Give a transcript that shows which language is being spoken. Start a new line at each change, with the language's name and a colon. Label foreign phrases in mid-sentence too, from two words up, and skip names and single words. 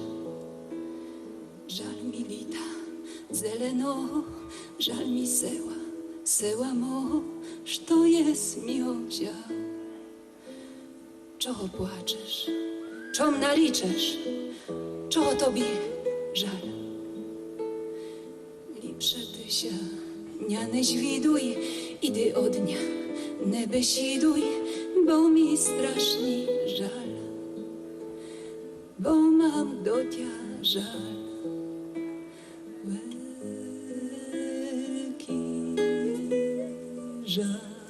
Rusyn: Жаль мі літа зеленого, жаль мі села, села мого, що єсь мього взяв. Чого плачеш, чом нарічеш, чого тобі жаль? Ліпше ти ся не звідуй, іди од дня, не бесідуй,
Polish: bo mi strasznie żal, bo mam do Ciebie żal, wielki żal.